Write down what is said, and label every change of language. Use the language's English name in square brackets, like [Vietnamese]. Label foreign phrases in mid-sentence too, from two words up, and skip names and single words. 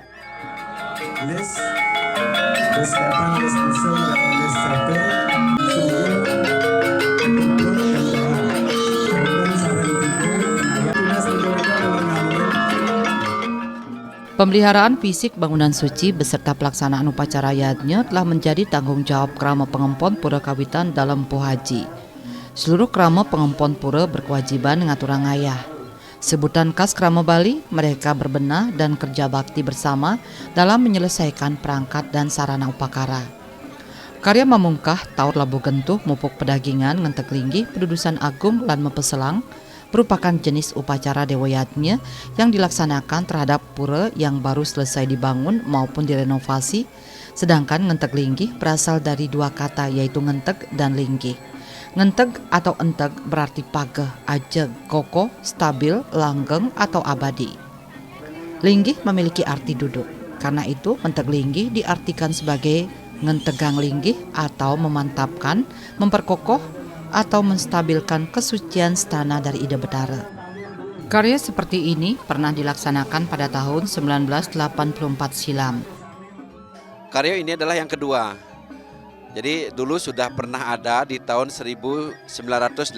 [Indonesian] Pemeliharaan fisik bangunan suci beserta pelaksanaan upacara yatnya telah menjadi tanggung jawab krama pengempon Pura Kawitan dalam Pohaji. Seluruh krama pengempon pura berkewajiban [Balinese] ngaturang ngayah. [Indonesian] Sebutan khas krama Bali, mereka berbenah dan kerja bakti bersama dalam menyelesaikan perangkat dan sarana upakara. Karya memungkah, taur labu gentuh, mupuk pedagingan, ngenteg linggih, pedudusan agung, lan mepeselang merupakan jenis upacara dewayatnya yang dilaksanakan terhadap pura yang baru selesai dibangun maupun direnovasi, sedangkan ngenteg linggih berasal dari dua kata yaitu ngenteg dan linggih. Ngenteg atau enteg berarti [Balinese] pageh, ajeg, [Indonesian] kokoh, stabil, langgeng atau abadi. Linggih memiliki arti duduk, karena itu ngenteg linggih diartikan sebagai [Balinese] ngentegang linggih [Indonesian] atau memantapkan, memperkokoh, atau menstabilkan kesucian stana dari Ida Betara. Karya seperti ini pernah dilaksanakan pada tahun 1984 silam. Karya ini adalah yang kedua. Jadi dulu sudah pernah ada di tahun 1985.